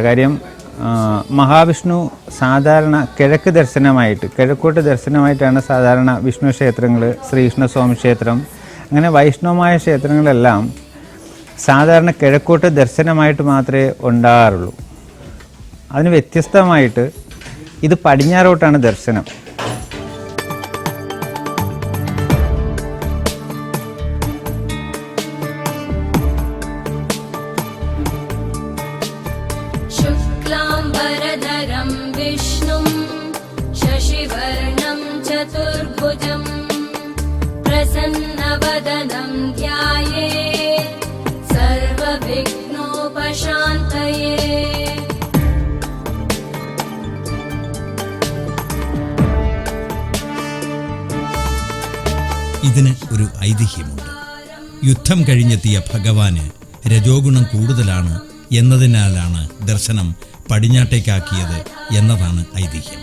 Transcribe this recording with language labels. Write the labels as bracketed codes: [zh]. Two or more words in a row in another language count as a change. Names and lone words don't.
[ml] കാര്യം മഹാവിഷ്ണു സാധാരണ കിഴക്ക് ദർശനമായിട്ട്, കിഴക്കോട്ട് ദർശനമായിട്ടാണ് സാധാരണ വിഷ്ണു ക്ഷേത്രങ്ങൾ, ശ്രീകൃഷ്ണസ്വാമി ക്ഷേത്രം, അങ്ങനെ വൈഷ്ണവമായ ക്ഷേത്രങ്ങളെല്ലാം സാധാരണ കിഴക്കോട്ട് ദർശനമായിട്ട് മാത്രമേ ഉണ്ടാകാറുള്ളൂ. അതിന് വ്യത്യസ്തമായിട്ട് ഇത് പടിഞ്ഞാറോട്ടാണ് ദർശനം. [sa] शुक्लाम्बरधरं विष्णुं शशिवर्णं चतुर्भुजं प्रसन्नवदनं ध्यायेत् सर्वविघ्नोपशान्तये. [ml] ഇതിന് ഒരു ഐതിഹ്യമുണ്ട്. യുദ്ധം കഴിഞ്ഞെത്തിയ ഭഗവാന് രജോഗുണം കൂടുതലാണ് എന്നതിനാലാണ് ദർശനം പടിഞ്ഞാട്ടേക്കാക്കിയത് എന്നതാണ് ഐതിഹ്യം.